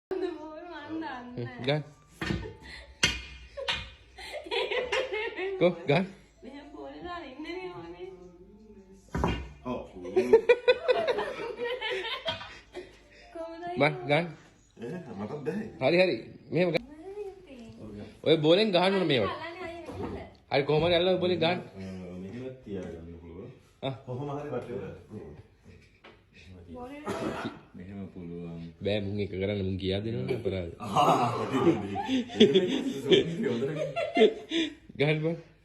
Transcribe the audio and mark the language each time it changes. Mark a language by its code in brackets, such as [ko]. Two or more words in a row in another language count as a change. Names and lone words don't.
[si] Gan. Go, gan. Bang, gan. හරි හරි. මෙහෙම ගන්. ඔය බෝලෙන් ගහන්න ඕන මේවට. හරි කොහොම හරි අල්ලලා බෝලෙන් ගහන්න. මෙහෙම තියාගන්න පුළුවන්. කොහොම හරි වටේ. මෙහෙම පුළුවන්. බෑ මුන් එක කරන්න මුන් කියා දෙනවනේ අපරාධ. ගහන්න බං.